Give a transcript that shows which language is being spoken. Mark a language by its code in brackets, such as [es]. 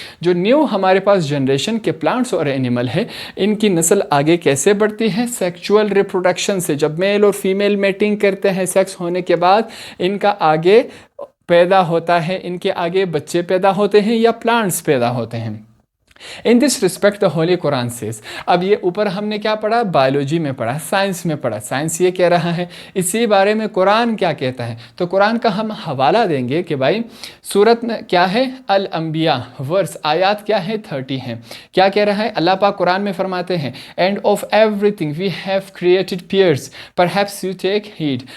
[ur] جو نیو ہمارے پاس جنریشن کے پلانٹس اور اینیمل ہے، ان کی نسل آگے کیسے بڑھتی ہے؟ سیکشول ریپروڈکشن سے. جب میل اور فیمیل میٹنگ کرتے ہیں، سیکس ہونے کے بعد ان کا آگے پیدا ہوتا ہے، ان کے آگے بچے پیدا ہوتے ہیں یا پلانٹس پیدا ہوتے ہیں. [en] In this respect the Holy Quran says. [ur] اب یہ اوپر ہم نے کیا پڑھا؟ بائیولوجی میں پڑھا، سائنس میں پڑھا. سائنس یہ کہہ رہا ہے، اسی بارے میں قرآن کیا کہتا ہے؟ تو قرآن کا ہم حوالہ دیں گے کہ بھائی سورت میں کیا ہے؟ الانبیاء ورس آیات کیا ہے؟ 30 ہیں. کیا کہہ رہا ہے؟ اللہ پاک قرآن میں فرماتے ہیں [en] And of every thing we have created pairs perhaps you take heed.